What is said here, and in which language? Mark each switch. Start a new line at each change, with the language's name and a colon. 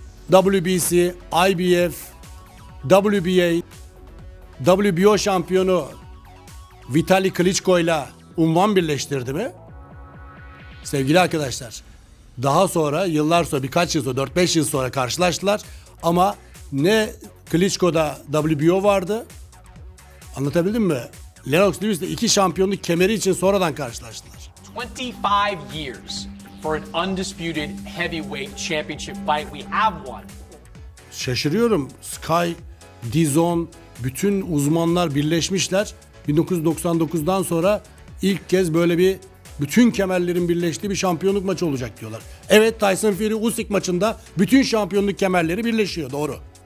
Turkish: WBC, IBF, WBA, WBO şampiyonu Vitali Klitschko ile unvan birleştirdi mi? Sevgili arkadaşlar, daha sonra yıllar sonra, birkaç yıl sonra, 4-5 yıl sonra karşılaştılar ama ne Klitschko'da WBO vardı, anlatabildim mi? Lennox Lewis ile 2 şampiyonluk kemeri için sonradan karşılaştılar.
English: 25 years for an undisputed heavyweight championship fight. We have one.
Turkish: Şaşırıyorum. Sky, DAZN, bütün uzmanlar birleşmişler. 1999'dan sonra ilk kez böyle bir bütün kemerlerin birleştiği bir şampiyonluk maçı olacak diyorlar. Evet, Tyson Fury Usyk maçında bütün şampiyonluk kemerleri birleşiyor, doğru.